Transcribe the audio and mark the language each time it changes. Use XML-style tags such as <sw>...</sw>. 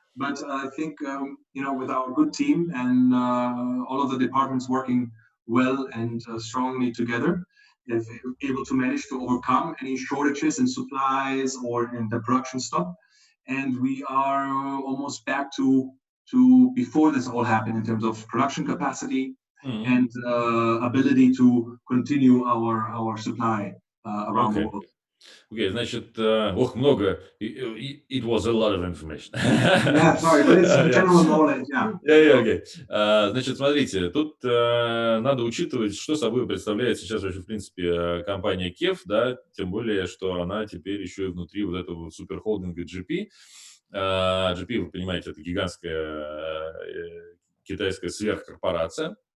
<en>But I think, with our good team and all of the departments working well and strongly together, they're able to manage to overcome any shortages in supplies or in the production stop. And we are almost back to before this all happened in terms of production capacity and ability to continue our supply around the world.</en> <ru>Okay, значит, много.</ru> <en>It was a lot of information. Yeah, sorry, but it's general knowledge, yeah. Okay.</en> <ru>Значит, смотрите, тут надо учитывать, что собой представляет сейчас вообще, в принципе, компания KEF, да, тем более, что она теперь еще и внутри вот этого суперхолдинга GP. GP, вы понимаете, это гигантская китайская сверхкорпорация.</ru>